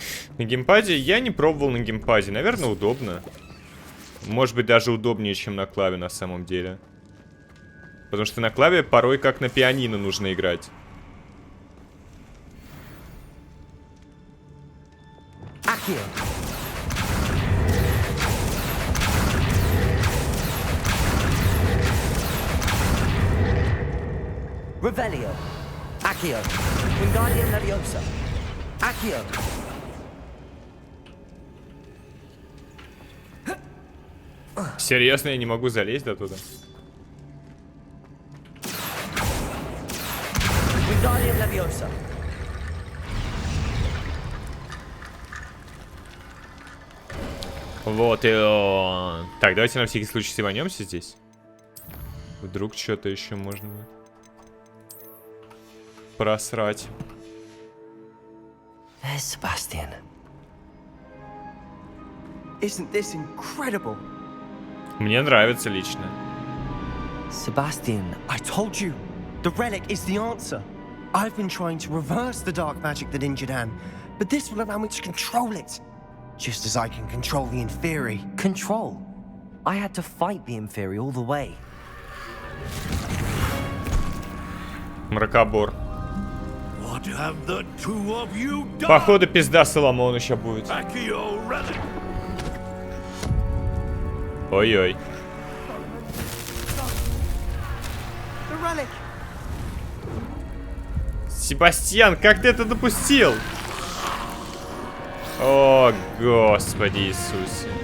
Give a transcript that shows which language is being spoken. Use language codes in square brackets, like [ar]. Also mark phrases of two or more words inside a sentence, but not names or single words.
[ru] На геймпаде я не пробовал на геймпаде. Наверное, удобно. Может быть, даже удобнее, чем на клаве на самом деле. Потому что на клаве порой как на пианино нужно играть. Revelio. Accio. Wingardium Leviosa. Accio. Серьезно, я не могу залезть до туда. Wingardium Leviosa. Вот и он. Так, давайте на всякий случай сиванемся здесь. Вдруг что-то еще можно просрать. [en] There's Sebastian. Isn't this incredible? [ru] Мне нравится лично. [en] Sebastian, I told you, the relic is the answer. I've been trying to reverse the dark magic that injured Anne, but this will allow me to control it. Just as I can control the Inferi. Control? I had to fight the Inferi all the way. [ru] Мракобор. [en] What have the two of you done? [ru] Походу, пизда Соломону сейчас будет. Ой-ой. Себастьян, как ты это допустил? О, Господи Иисусе.